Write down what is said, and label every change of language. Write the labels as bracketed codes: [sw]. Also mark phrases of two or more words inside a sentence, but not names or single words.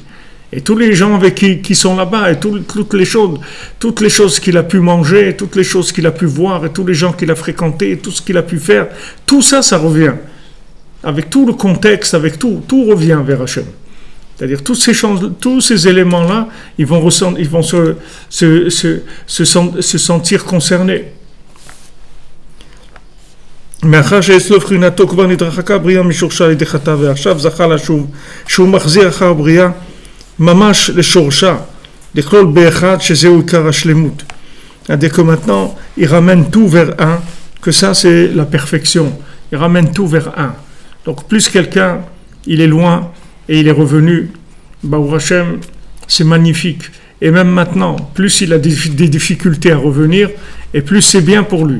[fr] Et tous les gens avec qui sont là-bas, et toutes les choses qu'il a pu manger, toutes les choses qu'il a pu voir, et tous les gens qu'il a fréquentés, et tout ce qu'il a pu faire, tout ça, ça revient. Avec tout le contexte, avec tout revient vers Hachem. C'est-à-dire tous ces éléments-là, ils vont se sentir concernés. [he] מאחר שאצלו בחינתו כבר נתרחקה הבריאה משורשה על ידי חטא ועכשיו זכה לשוב שהוא מחזיר אחר הבריאה ממש לשורשה [fr] C'est-à-dire que maintenant, il ramène tout vers un, que ça c'est la perfection. Il ramène tout vers un. Donc plus quelqu'un, il est loin et il est revenu, [he] ברוך השם, [fr] c'est magnifique. Et même maintenant, plus il a des difficultés à revenir, et plus c'est bien pour lui.